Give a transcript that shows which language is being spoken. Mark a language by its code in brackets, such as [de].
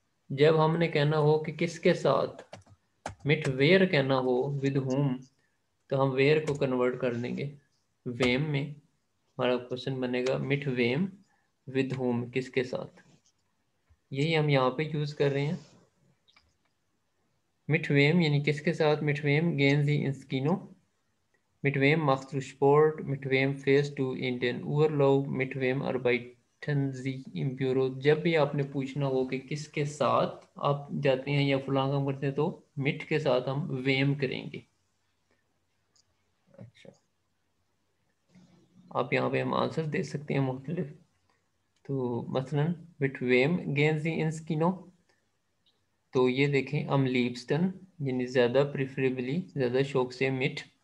[hi] जब हमने कहना हो कि किसके साथ, मिट वेयर कहना हो विद हुम, तो हम वेयर को कन्वर्ट कर देंगे वेम में। हमारा क्वेश्चन बनेगा मिट वेम विद हुम, किसके साथ। यही हम यहाँ पे यूज कर रहे हैं। [de] मिट वेम [hi] यानी किसके साथ, [de] मिट वेम गेन दी इंस्किनो, mit wem machst du Sport, mit wem fährst du in den Urlaub, mit wem arbeiten Sie im Büro। [hi] जब भी आपने पूछना हो कि किसके साथ आप जाते हैं या फलां काम करते हैं तो मिट के साथ हम वेम करेंगे। अच्छा, आप यहाँ पे हम आंसर दे सकते हैं मुख्तलिफ। तो मसलन मिट वेम गेन सी इन स्किनो, तो ये देखें अम लीब्स्टन यानी ज़्यादा, प्रिफरेबली ज़्यादा शौक से मिट।